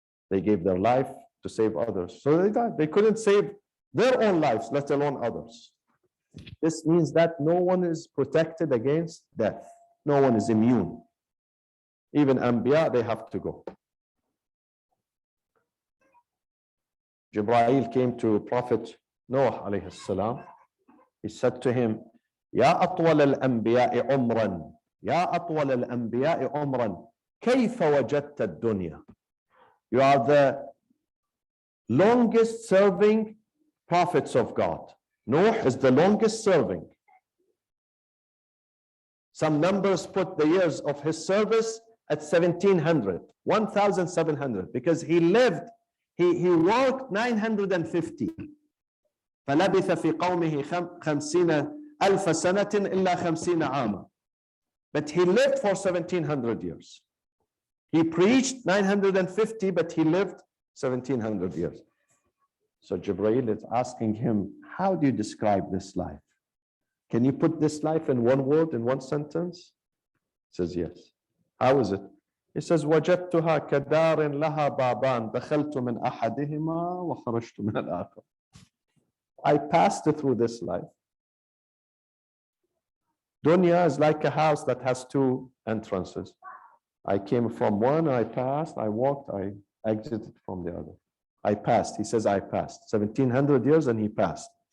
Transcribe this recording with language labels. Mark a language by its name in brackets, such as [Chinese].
[English] They gave their life to save others. So they died. They couldn't save their own lives, let alone others. This means that no one is protected against death. No one is immune. Even Anbiya, they have to go. Jibreel came to Prophet Noah alayhi salam. He said to him, [Arabic] يا أطول الأنبياء عمرا يا أطول الأنبياء عمرا كيف وجدت الدنيا. [English] You are the longest serving prophets of God. Noah is the longest serving. Some numbers put the years of his service at 1700, 1700, because he lived, he worked 950. [Arabic] فلبث في قومه 50,000 سنة إلا 50 عاما. [English] But he lived for 1700 years. He preached 950, but he lived 1700 years. So Jibreel is asking him, how do you describe this life? Can you put this life in one word, in one sentence? He says, yes. How is it? He says, [Arabic] وجدتها كدار لها بابان دخلت من أحدهما وخرجت من الآخر. [English] I passed through this life. Dunya is like a house that has two entrances. I came from one, I passed, I walked, I exited from the other. I passed. He says, I passed. 1700 years and he passed.